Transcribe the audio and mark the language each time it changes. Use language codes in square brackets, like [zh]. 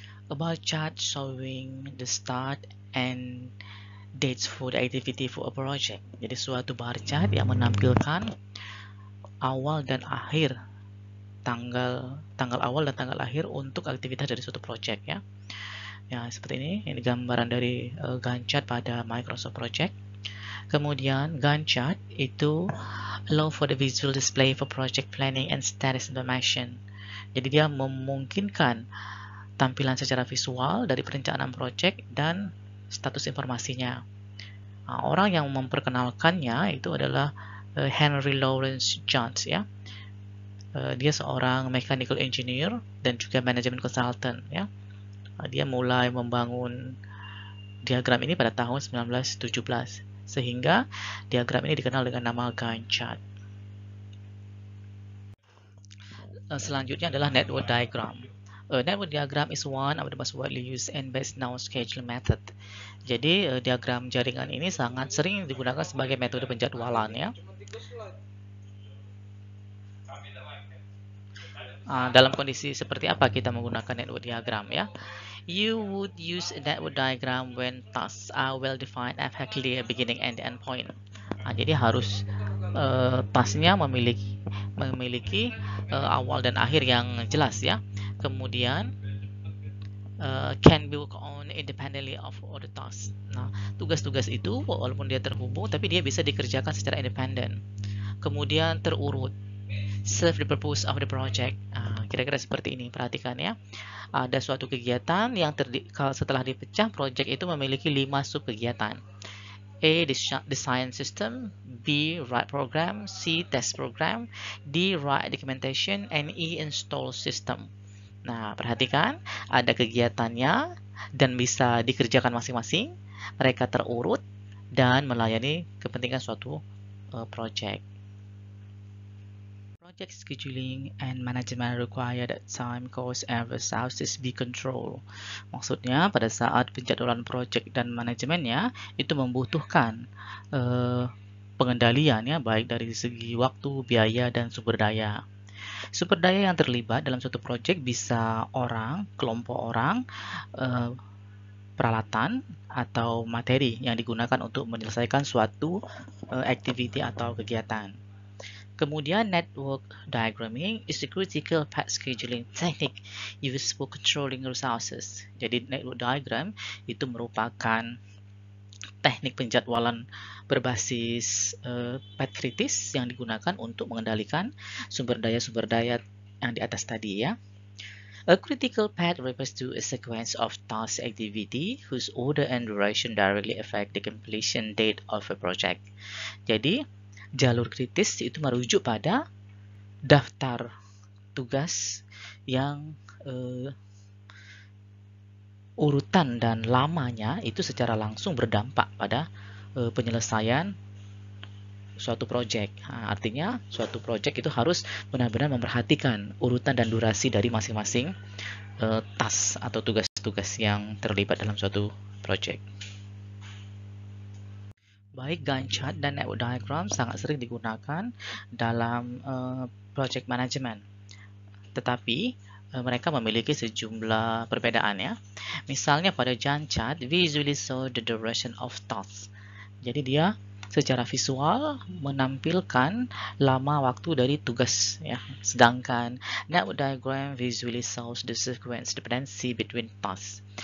[en] A bar chart showing the start and dates for the activity for a project. [id] Jadi suatu bar chart yang menampilkan awal dan akhir, tanggal awal dan tanggal akhir untuk aktivitas dari suatu project ya. Ya, seperti ini gambaran dari Gantt chart pada Microsoft Project. Kemudian [en] Gantt chart [id] itu [en] allow for the visual display for project planning and status information. [id] Jadi dia memungkinkan tampilan secara visual dari perencanaan project dan status informasinya. Orang yang memperkenalkannya itu adalah Henry Lawrence Jones ya. Dia seorang mechanical engineer dan juga management consultant ya. Dia mulai membangun diagram ini pada tahun 1917 sehingga diagram ini dikenal dengan nama Gantt chart. Selanjutnya adalah network diagram. [en] Network diagram is one of the most widely used and best known scheduling method. [id] Jadi diagram jaringan ini sangat sering digunakan sebagai metode penjadwalan ya. Dalam kondisi seperti apa kita menggunakan network diagram ya? [en] You would use a network diagram when tasks are well defined and have clear beginning and end point. [id] Jadi harus tasknya memiliki awal dan akhir yang jelas ya. Kemudian [en] can be worked on independently of other tasks. [id] Nah, tugas-tugas itu walaupun dia terhubung tapi dia bisa dikerjakan secara independen. Kemudian terurut, [en] serve the purpose of the project. [id] Kira-kira seperti ini, perhatikan ya. Ada suatu kegiatan yang setelah dipecah, project itu memiliki 5 sub kegiatan. [en] A. Design system, B. Write program, C. Test program, D. Write documentation, and E. Install system. [id] Nah, perhatikan, ada kegiatannya dan bisa dikerjakan masing-masing, mereka terurut, dan melayani kepentingan suatu project. [en] Project scheduling and management require that time, cost, and resources be controlled. [id] Maksudnya, pada saat penjadwalan project dan manajemennya, itu membutuhkan pengendalian ya, baik dari segi waktu, biaya, dan sumber daya. Sumber daya yang terlibat dalam suatu proyek bisa orang, kelompok orang, peralatan, atau materi yang digunakan untuk menyelesaikan suatu activity atau kegiatan. Kemudian [en] network diagramming is a critical path scheduling technique used for controlling resources. [id] Jadi network diagram itu merupakan teknik penjadwalan berbasis path kritis yang digunakan untuk mengendalikan sumber daya yang di atas tadi ya. [en] A critical path refers to a sequence of task activity whose order and duration directly affect the completion date of a project. [id] Jadi, jalur kritis itu merujuk pada daftar tugas yang urutan dan lamanya itu secara langsung berdampak pada penyelesaian suatu project. Artinya suatu project itu harus benar-benar memperhatikan urutan dan durasi dari masing-masing task atau tugas-tugas yang terlibat dalam suatu project. Baik Gantt chart dan network diagram sangat sering digunakan dalam project management. Tetapi mereka memiliki sejumlah perbedaan ya. Misalnya pada [en] Gantt chart, visually show the duration of tasks. [id] Jadi dia secara visual menampilkan lama waktu dari tugas ya. Sedangkan [en] network diagram visually shows the sequence dependency between tasks.